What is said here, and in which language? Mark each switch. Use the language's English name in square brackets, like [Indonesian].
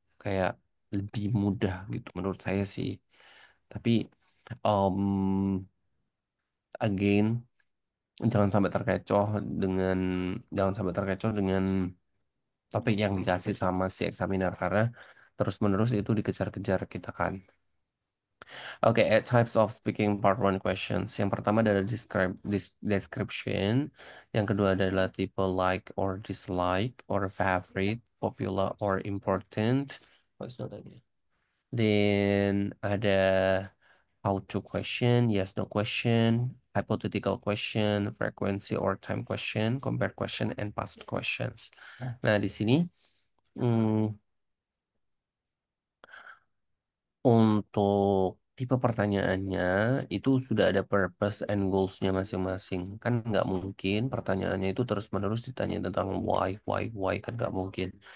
[Indonesian] Kayak lebih mudah gitu menurut saya sih. Tapi um, again jangan sampai terkecoh dengan jangan sampai terkecoh dengan topik yang dikasih sama si examiner karena terus-menerus itu dikejar-kejar kita kan. [English] Oke, types of speaking part one questions. [Indonesian] Yang pertama adalah description. Yang kedua adalah tipe [English] like or dislike or favorite, popular or important. Oh, it's not that yet. Then ada how to question, yes no question, hypothetical question, frequency or time question, compare question, and past questions. [Indonesian] Nah, di sini hmm, untuk tipe pertanyaannya itu sudah ada purpose and goals-nya masing-masing. Kan nggak mungkin pertanyaannya itu terus-menerus ditanya tentang why, kan nggak mungkin.